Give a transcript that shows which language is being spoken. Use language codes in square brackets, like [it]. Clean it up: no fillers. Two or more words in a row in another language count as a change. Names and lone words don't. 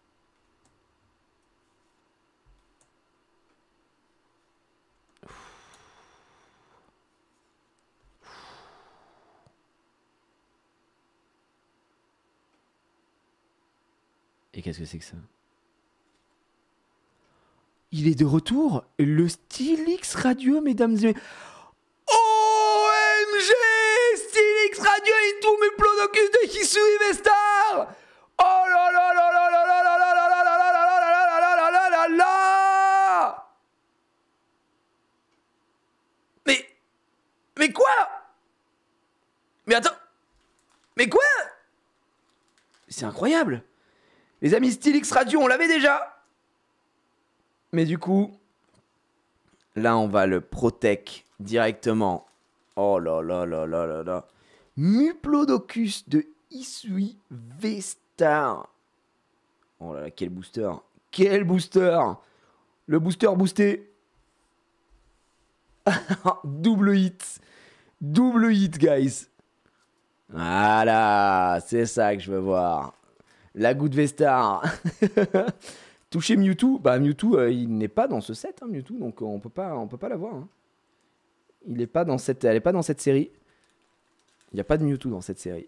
[fr] Et qu'est-ce que c'est que ça? Il est de retour, le Stylix Radio, mesdames et... OMG! Stylix Radio et tous mes Plodocus de Hisui Vestar! Oh là là là là là là là là là là là là là là là là là là! Mais quoi? Mais attends! Mais quoi? C'est incroyable! Les amis Stylix Radio, on l'avait déjà! Mais du coup, là, on va le Protect directement. Oh là là là là là là. Muplodocus de Hisui V-Star. Oh là là, quel booster. Quel booster. Le booster boosté. [en] Double hit. Double hit, guys. [fr] Voilà, c'est ça que je veux voir. La goutte V-Star. Toucher Mewtwo, bah Mewtwo, il n'est pas dans ce set, hein, Mewtwo, donc on peut pas l'avoir. Hein. Elle n'est pas dans cette série. Il n'y a pas de Mewtwo dans cette série.